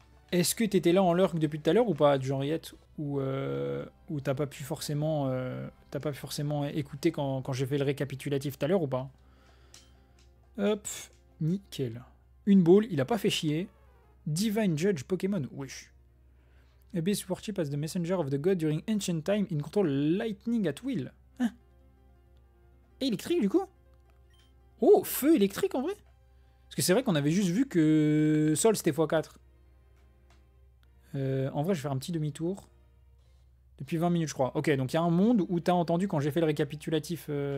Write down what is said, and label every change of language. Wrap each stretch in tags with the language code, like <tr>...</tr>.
<fr>Est-ce que t'étais là en lurk depuis tout à l'heure ou pas, du Henriette? Ou t'as pas pu forcément écouter quand j'ai fait le récapitulatif tout à l'heure ou pas? Hop, nickel. Une ball, il a pas fait chier.</fr> <en>Divine Judge Pokémon, wesh. Abyss worship as the messenger of the god during ancient time in control lightning at will.</en> <fr>Hein? Électrique du coup? Oh, feu électrique en vrai? Parce que c'est vrai qu'on avait juste vu que Sol c'était x4. En vrai, je vais faire un petit demi-tour. Depuis 20 minutes, je crois. Ok, donc il y a un monde où t'as entendu quand j'ai fait le récapitulatif.</fr>